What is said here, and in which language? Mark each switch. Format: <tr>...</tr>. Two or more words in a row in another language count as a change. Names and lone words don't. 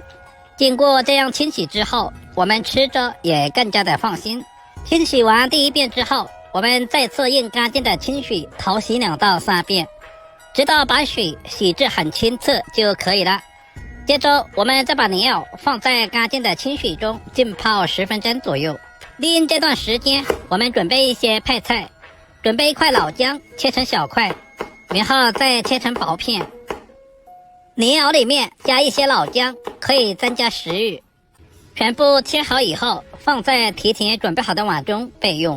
<zh>經過這樣清洗之後，我們吃着也更加的放心。清洗完第1遍之後，我們再次用乾淨的清水淘洗2到3遍，直到把水洗至很清澈就可以了。接着我們再把蓮藕放在乾淨的清水中浸泡10分鐘左右。利用這段時間，我們準備一些配菜。準備1塊老薑切成小塊，然後再切成薄片。蓮藕裡面加一些老薑，可以增加食慾。全部切好以後，放在提前準備好的碗中備用。</zh>